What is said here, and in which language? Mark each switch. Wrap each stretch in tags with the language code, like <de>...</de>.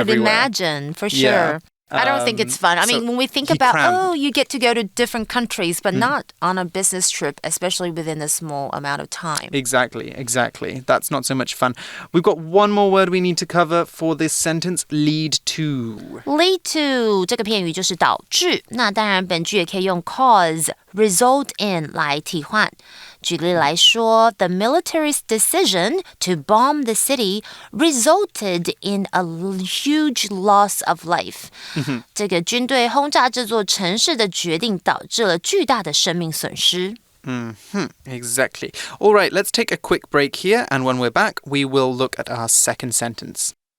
<en>I could imagine for sure. Yeah. I don't think it's fun. I mean, when we think about, you get to go to different countries, but not on a business trip, especially within a small amount of time. Exactly. That's not so much fun. We've got one more word we need to cover for this sentence, lead to.</en> <zh>Lead to 这个片语就是导致，那当然本句也可以用 cause、result in 来替换。举例来说</zh> <en>the military's decision to bomb the city resulted in a huge loss of life.</en> <zh>这个军队轰炸这座城市的决定导致了巨大的生命损失。</zh> <en>Exactly. All right, let's take a quick break here, and when we're back, we will look at our second sentence.</en>